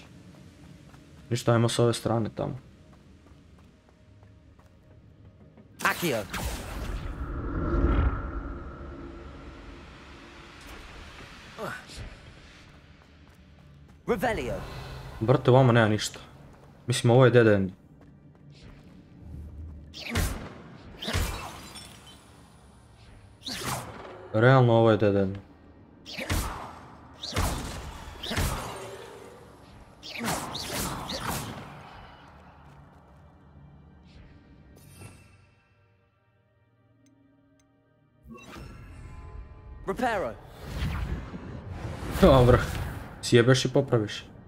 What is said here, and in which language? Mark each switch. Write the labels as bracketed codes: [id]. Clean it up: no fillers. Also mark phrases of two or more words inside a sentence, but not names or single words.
[sr] Ništa, ajmo s ove strane tamo. Akio. Revelio. Brate, vamo nema ništa. Mislim, ovo je [en] dead end. [sr] Realno ovo je [en] dead end. [sr] Reparo. Dobro. Sjebeš i popraviš.